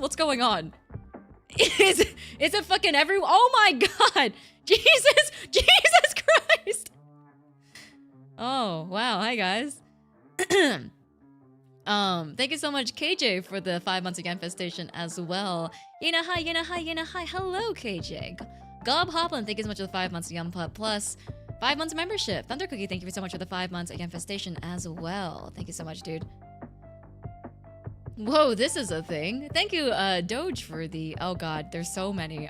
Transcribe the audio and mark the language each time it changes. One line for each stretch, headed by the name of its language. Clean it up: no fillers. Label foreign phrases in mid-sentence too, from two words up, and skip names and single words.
English: What's going on? Is it fucking everyone? Oh my god. Jesus Christ. Oh, wow. Hi, guys. Thank you so much, KJ, for the 5 months of Yenfest Station as well. Yena, hi, Yena, hi, Yena, hi. Hello, KJ. Gob Hoplin, thank you so much for the 5 months of Youngblood Plus. 5 months of membership. Thunder Cookie, thank you so much for the 5 months of Infestation as well. Thank you so much, dude. Whoa, this is a thing. Thank you, Doge, for the... Oh god, there's so many.